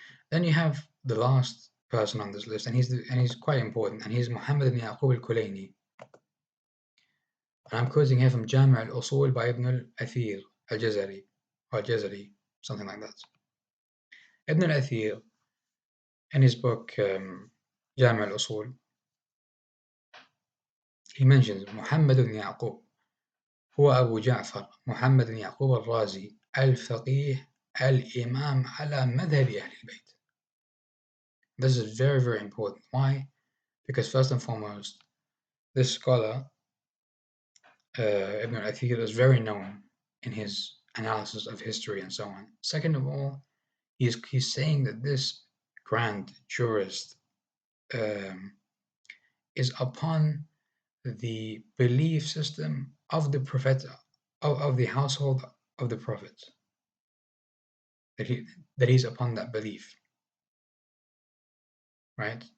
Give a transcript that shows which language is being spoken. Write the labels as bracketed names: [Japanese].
[English] Then you have the last person on this list, and he's quite important, and he's Muhammad ibn Yaqub al-Kulayni. And I'm quoting here from Jami' al-Usul by Ibn al-Athir al-Jazari, or Jazari, something like that. Ibn al-Athir, in his book Jami' al-Usul, he mentions Muhammad ibn Yaqub [Arabic] هو أبو جعفر محمد بن يعقوب الرازي الفقيه الإمام على مذهب أهل البيت. [English] This is very, very important. Why? Because first and foremost, this scholar, Ibn al-Athir, is very known in his analysis of history and so on. Second of all, he's saying that this grand jurist is upon the belief system of the Prophet, of the household of the Prophet, that he's upon that belief, right?